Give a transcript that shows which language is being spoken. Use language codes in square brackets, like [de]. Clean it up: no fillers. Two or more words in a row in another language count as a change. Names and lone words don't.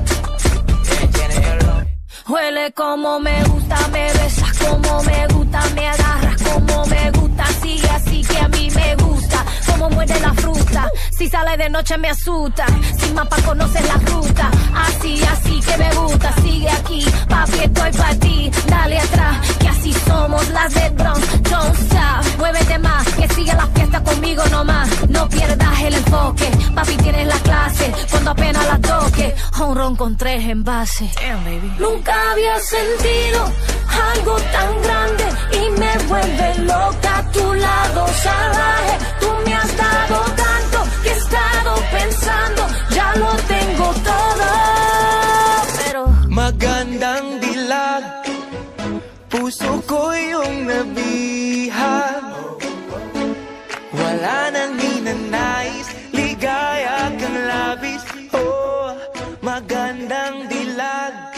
[es] Huele como me gusta, me besas como me gusta, me agarras como me gusta, sigue así que a mí me gusta, como muerde la fruta, si sale de noche me asusta, sin mapa conoces la ruta, así que me gusta, sigue aquí, papi estoy pa' ti, dale atrás, que así somos las de Bronx, [en] don't stop, [es] muévete más, que sigue la fiesta conmigo nomás, no pierdas el enfoque, papi tienes la clase, cuando apenas la toque, un ron con 3 envases. [en] Damn, baby. [es] Nunca había sentido algo tan grande y me vuelve loca a tu lado salvaje. Tú me has dado tanto que he estado pensando, ya lo tengo todo. Pero [tl] magandang dilag, puso ko yung nabihag. Wala nang ninanais, ligaya kang labis. Oh, magandang dilag.